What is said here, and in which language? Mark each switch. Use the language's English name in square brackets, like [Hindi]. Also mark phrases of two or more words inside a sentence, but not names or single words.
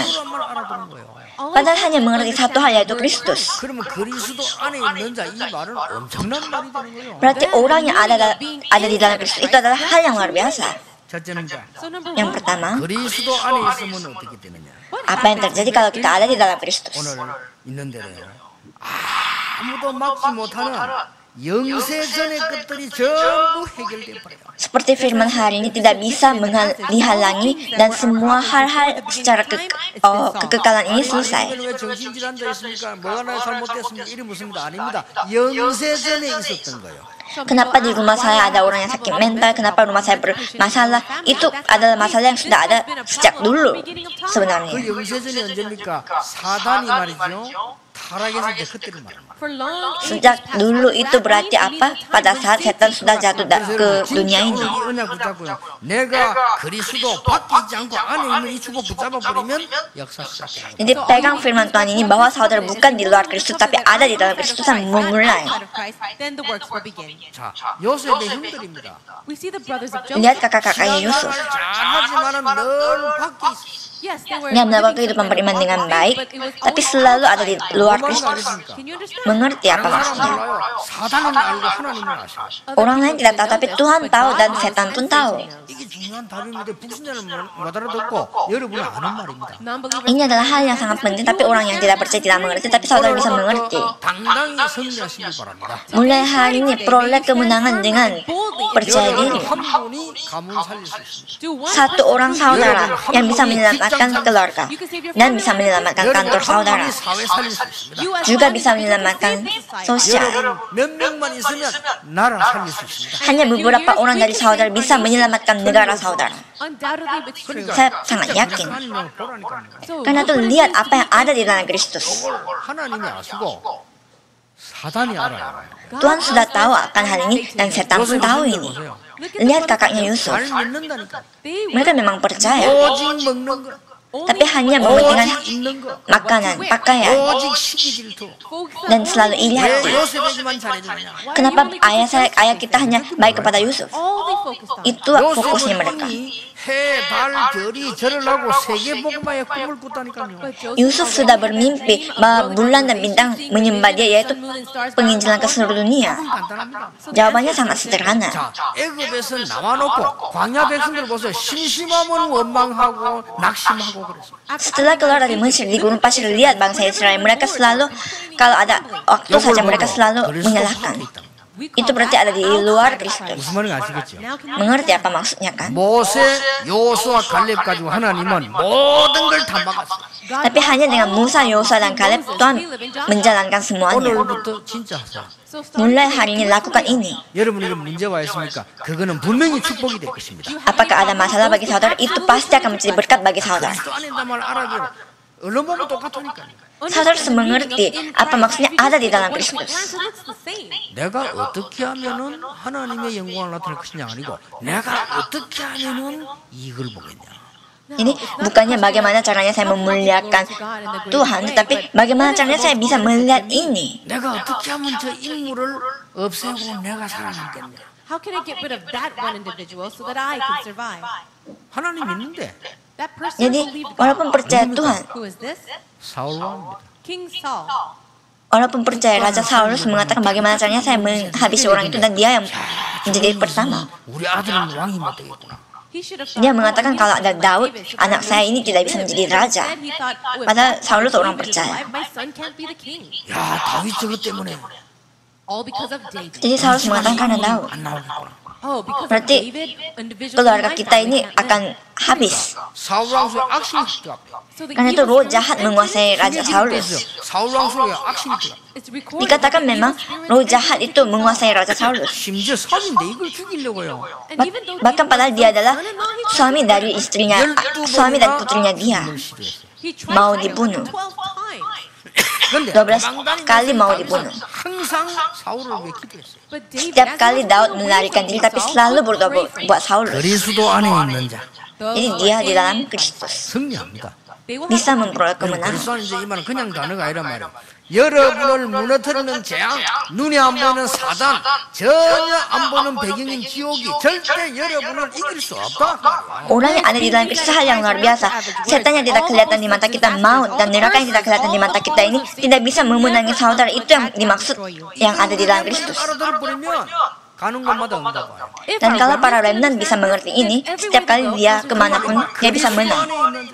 [Indonesian] Padahal hanya mengerti satu hal, yaitu Kristus. Berarti orang yang ada di dalam Kristus itu adalah hal yang luar biasa. Yang pertama, Apa yang terjadi kalau kita ada di dalam Kristus? [Korean] 오늘 있는 대로요. 아무도 막지 못하는 영세전의 것들이 전부 해결돼 버려요. [Indonesian] Seperti firman hari ini tidak bisa dihalangi dan semua hal-hal secara kekekalan ini selesai. [Korean] 왜 정신질환자 있습니까? 뭐가 나 잘못됐습니까? 이리 묻습니다. 아닙니다. 영세전에 있었던 거예요. [Indonesian] Kenapa di rumah saya ada orang yang sakit mental? Kenapa rumah saya bermasalah? Itu adalah masalah yang sudah ada sejak dulu sebenarnya. [Korean] 그 영세전이 언제입니까? 사단이 말이죠. 타락했을 때 그때를 말합니다. [Indonesian] Sejak dulu itu berarti apa? Pada saat setan sudah jatuh ke dunia ini. [Korean] 내가 그리스도 밖에 있지 않고 안에 있는 이 축복 붙잡아 버리면 역사 시작. [Indonesian] Jadi pegang firman Tuhan ini bahwa saudara bukan di luar Kristus tapi ada di dalam Kristus dan memulai. [Korean] 자, 요셉의 형들입니다. [Indonesian] Lihat kakak-kakaknya Yusuf. [Korean] 잘하지만은 늘 밖에 있어. [Indonesian] Dia melakukan kehidupan beriman dengan baik, tapi selalu ada di luar Kristus. Mengerti apa maksudnya? [Korean] 사단은 알고 하나님은 아셔. [Indonesian] Orang lain tidak tahu, tapi Tuhan tahu dan setan pun tahu. [Korean] 이게 중요한 답입니다. 불신자는 못 알아듣고 여러분은 아는 말입니다. [Indonesian] Ini adalah hal yang sangat penting, tapi orang yang tidak percaya tidak mengerti, tapi saudara bisa mengerti. [Korean] 당당히 승리하시길 바랍니다. [Indonesian] Mulai hari ini peroleh kemenangan dengan percaya diri. [Korean] 한 분이 가문 살릴 수 있습니다. [Indonesian] Satu orang saudara yang bisa menyelamatkan keluarga dan bisa menyelamatkan kantor saudara, [Korean] 사회 살릴 수 있습니다. [Indonesian] juga bisa menyelamatkan sosial. [Korean] 몇 명만 있으면 나라 살릴 수 있습니다. [Indonesian] Hanya beberapa orang dari saudara bisa menyelamatkan negara saudara. Saya sangat yakin. [Korean] 하나님을 보라니까요. [Indonesian] Karena itu lihat apa yang ada di dalam Kristus. [Korean] 하나님이 아시고 사단이 알아요. [Indonesian] Tuhan sudah tahu akan hal ini dan setan pun tahu ini. Lihat kakaknya Yusuf. [Korean] 잘 믿는다니까. [Indonesian] Mereka memang percaya, [Korean] 오직 먹는 거, [Indonesian] tapi hanya mementingkan [Korean] 오직 입는 거, [Indonesian] makanan, pakaian, [Korean] 오직 시기 질투. [Indonesian] dan selalu iri [Korean] 왜 [Indonesian] hati. [Korean] 요셉에게만 잘해주느냐? [Indonesian] Kenapa ayah kita hanya baik kepada Yusuf? Itu fokusnya mereka. [Korean] 해, 달, 별이 절을 하고 세계 복음화의 꿈을 꿨다니까요. [Indonesian] Yusuf sudah bermimpi bahwa bulan dan bintang menyembah dia, yaitu penginjilan ke seluruh dunia. [Korean] 간단합니다. [Indonesian] Jawabannya sangat sederhana. [Korean] 자, 애굽에서 나와놓고 광야 백성들 보세요. 심심하면 원망하고 낙심하고 그랬어요. [Indonesian] Setelah keluar dari Mesir di gurun pasir, lihat bangsa Israel, mereka selalu kalau ada waktu saja mereka selalu menyalahkan. Itu berarti ada di luar Kristus. [Korean] 무슨 말인지 아시겠죠? [Indonesian] Mengerti apa maksudnya kan? [Korean] 모세, 여호수아, 갈렙 가지고 하나님은 모든 걸 다 막았어요. [Indonesian] Tapi hanya dengan Musa, Yosua, dan Kaleb Tuhan menjalankan semuanya. [Korean] 오늘부터 진짜 하세요. [Indonesian] Mulai hari ini lakukan ini. [Korean] 여러분에게 문제가 있습니까? 그거는 분명히 축복이 될 것입니다. [Indonesian] Apakah ada masalah bagi saudara? Itu pasti akan menjadi berkat bagi saudara. [Korean] 또 아니다 말 알아요. 얼른 보면 똑같으니까요. [Indonesian] Saudara harus mengerti apa maksudnya ada di dalam Kristus. [Korean] 내가 어떻게 하면은 하나님의 영광을 나타낼 것이냐 아니고 내가 어떻게 하면은 이익을 보겠냐. [Indonesian] Ini bukannya bagaimana caranya saya memuliakan Tuhan, tetapi bagaimana caranya saya bisa melihat ini. [Korean] 내가 어떻게 하면 저 인물을 없애고 내가 살아남겠냐. [English] How can I get rid of that one individual so that I can survive? [Korean] 하나님 있는데 [English] That person [Indonesian] Jadi [English] believed God. [Indonesian] walaupun percaya Tuhan, [English] Who is this? [Korean] 사울 왕입니다. [English] King Saul. [Indonesian] walaupun percaya Raja Saulus mengatakan bagaimana caranya saya menghabisi orang itu dan dia yang menjadi pertama. [Korean] 우리 아들은 왕이 못 되겠구나. [English] He should have [Indonesian] Dia mengatakan kalau ada Daud, anak saya ini tidak bisa menjadi raja. [English] Instead, he thought, oh, if [Indonesian] Padahal Saulus [English] David [Indonesian] orang [English] is [Indonesian] percaya. [English] alive, my son can't be the king. [Korean] 야 다윗 저것 때문에 [English] All because of David. [Indonesian] Jadi Saulus mengatakan karena Daud. [Korean] 안 나오겠구나. [English] Oh, because of [Indonesian] Berarti [English] David, individuals in [Indonesian] keluarga [English] my [Indonesian] kita [English] family [Indonesian] ini [English] can't live. [Indonesian] akan habis. [Korean] 사울 왕수의 악심이 들어갑니다. [English] So the [Indonesian] Karena itu [English] evil [Indonesian] roh [English] spirit [Indonesian] jahat menguasai Raja Saulus. [Korean] 사울 왕수의 악심이 들어갑니다. [English] It's recorded [Indonesian] Dikatakan [English] that the [Indonesian] memang [English] evil spirit [Indonesian] roh jahat itu menguasai Raja Saulus. [Korean] 심지어 사위인데 이걸 죽이려고요. [English] And even though [Indonesian] Bahkan [English] David [Indonesian] padahal [English] was [Indonesian] dia [English] the [Indonesian] adalah [English] son-in-law, he [Indonesian] suami dari istrinya, suami dan putrinya dia. [English] He tried [Indonesian] mau [English] to [Indonesian] dibunuh. [English] 12 times. [Korean] 그런데 [Indonesian] 12 kali mau dibunuh. [Korean] 항상 사울을 왜 기도했어요? [English] But David, [Indonesian] Setiap [English] as [Indonesian] kali [English] he was [Indonesian] Daud [English] going [Indonesian] melarikan [English] through [Indonesian] diri, tapi [English] Saul, [Indonesian] selalu berdoa [English] prayed for [Indonesian] buat Saulus. [Korean] 그리스도 안에 있는 자 [Indonesian] Jadi dia di dalam Kristus [Korean] 승리합니다. [English] They will [Indonesian] bisa [English] have [Indonesian] memperoleh kemenangan. [Korean] 그리스도 안에 이제 이 말은 그냥 단어가 아니란 말이에요. 여러분을 무너뜨리는 재앙, 눈에 안 보이는 사단, 전혀 안 보는 배경인 지옥이 절대 여러분을 이길 수 없다. [Indonesian] Orang yang ada di dalam Kristus hal yang luar biasa. Setan yang tidak kelihatan di mata kita, maut dan neraka yang tidak kelihatan di mata kita ini tidak bisa memenangi saudara. Itu yang dimaksud yang ada di dalam Kristus. 알아들어버리면 가는 곳마다 응답 와요. Dan kalau para remnant bisa mengerti ini, setiap kali dia kemanapun dia bisa menang.